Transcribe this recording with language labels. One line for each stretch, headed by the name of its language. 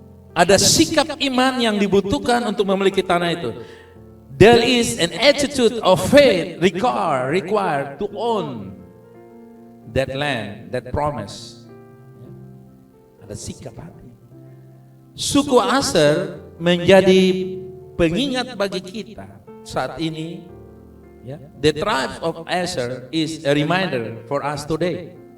Indonesian: Ada sikap iman yang dibutuhkan untuk memiliki tanah itu.
English: There is an attitude of faith required to own that land, that promise.
Indonesian: Ada sikap hati. Suku Aser menjadi pengingat bagi kita saat ini.
English: The tribe of Aser is a reminder for us today.